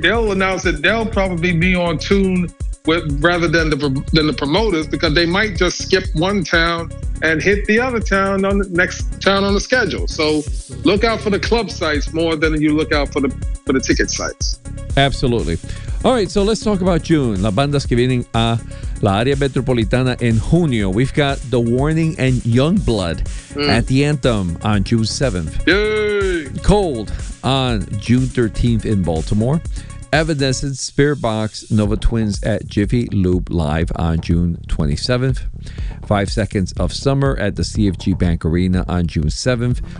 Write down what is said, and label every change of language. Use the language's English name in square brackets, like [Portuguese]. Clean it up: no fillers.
[English] They'll announce that they'll probably be on tune with rather than the promoters, because they might just skip one town and hit the other town on the next town on the schedule. So look out for the club sites more than you look out for the ticket sites. Absolutely. All right, so let's talk about June. [Spanish] Las bandas que vienen a la área metropolitana en junio. [English] We've got The Warning and Youngblood at the Anthem on June 7th. Yay! Cold on June 13th in Baltimore. Evanescence, Spirit Box, Nova Twins at Jiffy Lube Live on June 27th. 5 Seconds of Summer at the CFG Bank Arena on June 7th.